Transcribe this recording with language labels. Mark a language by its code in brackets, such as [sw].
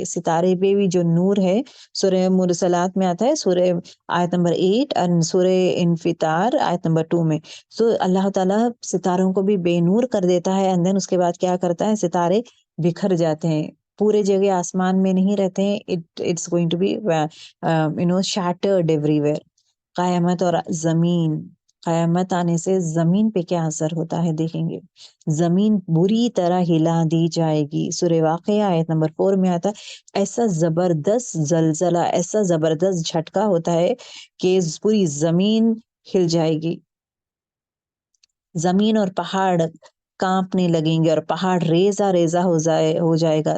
[ur] ستارے پہ بھی جو نور ہے سورہ مرسلات میں آتا ہے، سورہ آیت نمبر 8 اور سورہ انفطار آیت نمبر 2 میں. سو اللہ تعالیٰ ستاروں کو بھی بے نور کر دیتا ہے اینڈ دین اس کے بعد کیا کرتا ہے؟ ستارے بکھر جاتے ہیں، پورے جگہ آسمان میں نہیں رہتے ہیں. [en] It's going to be shattered everywhere. [ur] قیامت اور زمین. قیامت آنے سے زمین پہ کیا اثر ہوتا ہے دیکھیں گے. زمین بری طرح ہلا دی جائے گی. سورہ واقعہ آیت نمبر 4 میں آتا ہے ایسا زبردست زلزلہ، ایسا زبردست جھٹکا ہوتا ہے کہ پوری زمین ہل جائے گی. زمین اور پہاڑ کانپنے لگیں گے اور پہاڑ ریزہ ریزہ ہو جائے گا.